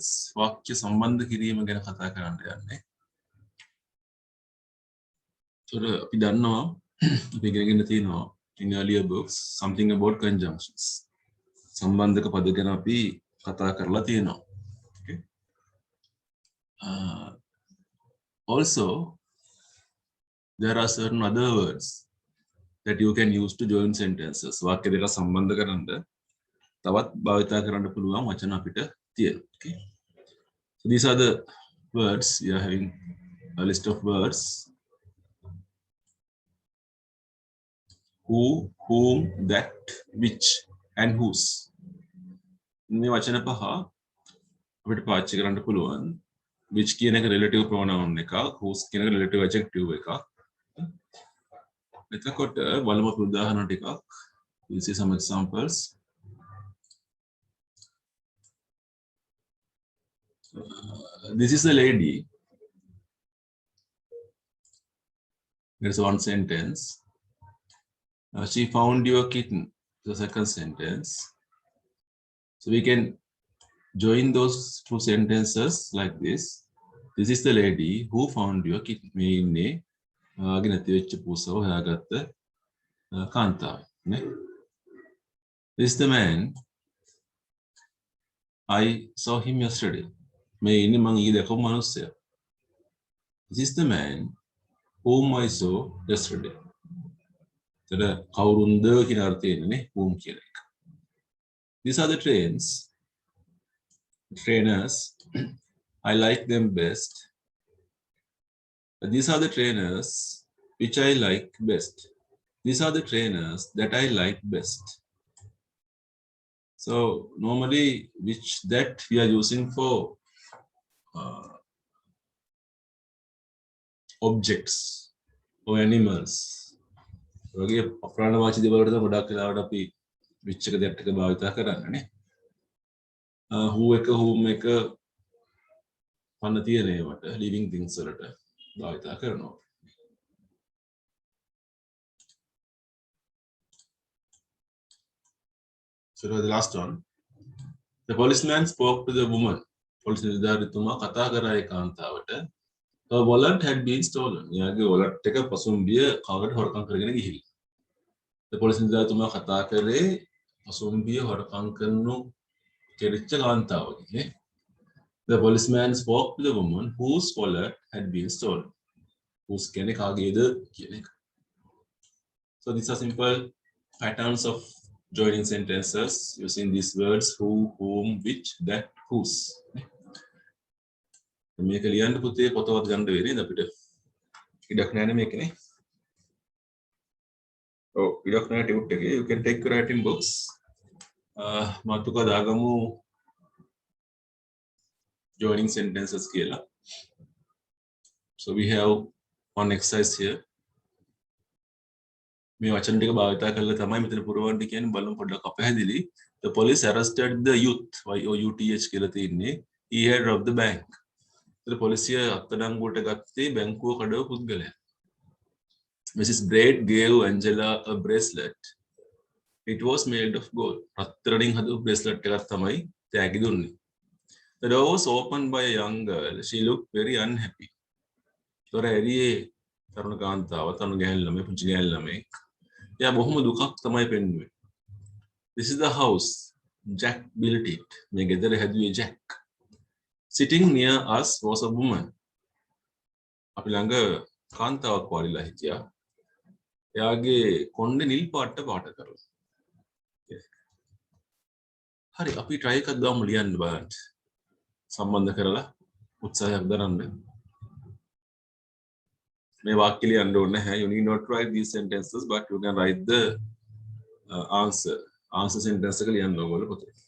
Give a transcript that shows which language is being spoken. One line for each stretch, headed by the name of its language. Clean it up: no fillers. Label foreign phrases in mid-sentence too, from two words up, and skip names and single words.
Sinhala: වාක්‍ය සම්බන්ධ කිරීම ගැන කතා කරන්න යන්නේ.
English: So
Sinhala: අපි දන්නවා අපි ඉගෙනගෙන තියෙනවා
English: in earlier books something about conjunctions.
Sinhala: සම්බන්ධක පද ගැන අපි කතා කරලා තියෙනවා.
English: Okay. Also there are certain other words that you can use to join sentences.
Sinhala: වාක්‍ය දෙක සම්බන්ධ කරන්න තවත් භාවිතා කරන්න පුළුවන් වචන අපිට තියෙනවා.
English: Okay. So these are the words. We are having a list of words. Who, whom, that, which, and whose.
Sinhala: මේ වචන පහ අපිට පාවිච්චි කරන්න පුළුවන්. Which කියන එක
English: relative pronoun
Sinhala: එකක්, whose කියන එක
English: relative adjective
Sinhala: එකක්. එතකොට බලමු උදාහරණ ටිකක්.
English: We'll see some examples. This is a lady. There's one sentence. She found your kitten. The second sentence. So we can join those two sentences like this. This is the lady who found your kitten.
Sinhala: මේ ඉන්නේ ආගේ නැති වෙච්ච පූසව හොයාගත්ත කාන්තාව. නේ?
English: This is the man. I saw him yesterday.
Sinhala: මේ ඉන්නේ මං ඊයේ දැකපු මිනිස්සයා.
English: This is the man whom I saw yesterday.
Sinhala: එතන කවුරුන්ද කියන අර්ථයෙන්නේ whom කියන එක.
English: These are the trainers. I like them best. These are the trainers which I like best. These are the trainers that I like best. So normally which that we are using for objects or animals.
Sinhala: වගේ අප්‍රාණවාචී දේවල් වලට ගොඩක් වෙලාවට අපි which එක that එක භාවිත කරන්නේ. who එක whom එක පන්න තියෙන ඒවට
English: living things
Sinhala: වලට භාවිත කරනවා.
English: So the last one. The policeman spoke to the woman.
Sinhala: Police නිලධාරිතුමා කතා කරා ඒ කාන්තාවට.
English: Her wallet had been stolen.
Sinhala: එයාගේ wallet එක පසුම්බිය කාකට හොරකම් කරගෙන ගිහිල්ලා.
English: The police
Sinhala: නිලධාරිතුමා කතා කරේ පසුම්බිය හොරකම් කරනු කෙරිච්ච කාන්තාවගේ.
English: The policeman spoke to the woman whose wallet had been stolen.
Sinhala: Whose කියන්නේ කාගේද කියන එක.
English: So these are simple patterns of joining sentences using these words who, whom, which, that, whose.
Sinhala: මේක ලියන්න පුතේ පොතවත් ගන්න වෙන්නේ අපිට. ඉඩක් නැහැ මේකනේ. ඔව් ඉඩක් නැහැ ටියුට් එකේ.
English: You can take your writing books.
Sinhala: මාතුකා දාගමු
English: joining sentences
Sinhala: කියලා.
English: So we have one exercise here.
Sinhala: මේ වචන ටික භාවිත කරලා තමයි මෙතන පුරවන්න කියන්නේ බලමු පොඩ්ඩක් අපහැදිලි.
English: The police arrested the youth.
Sinhala: YOUTH කියලා තියෙන්නේ.
English: He had robbed the bank.
Sinhala: පොලිසිය අත්අඩංගුවට ගත්තේ බැංකුව කඩව පුද්ගලයා.
English: Mrs. Braid gave Angela a bracelet. It was made of gold.
Sinhala: රත්තරන්ින් හදපු bracelet එකක් තමයි තෑගි දුන්නේ.
English: The door was opened by a young girl. She looked very unhappy.
Sinhala: තොර ඇරියේ තරුණ කාන්තාව, තරුණ ගැහැණු ළමයි, පුංචි ගැහැණු ළමෙක්. එයා බොහොම දුකක් තමයි පෙන්නුවේ.
English: This is the house. Jack built it.
Sinhala: මේ ගෙදර හැදුවේ Jack.
English: Sitting near us was a woman.
Sinhala: අපි ළඟ කාන්තාවක් වාඩිලා හිටියා. එයාගේ කොණ්ඩේ නිල් පාට කරලා. හරි අපි try එකක් දාමු ලියන්න බලන්න. සම්බන්ධ කරලා උත්සාහයක් දරන්න. මේ වාක්‍ය ලියන්න ඕනේ නැහැ.
English: You need not write these sentences but you can write the answer sentence
Sinhala: එක ලියන්න ඕගොල්ලෝ පොතේ.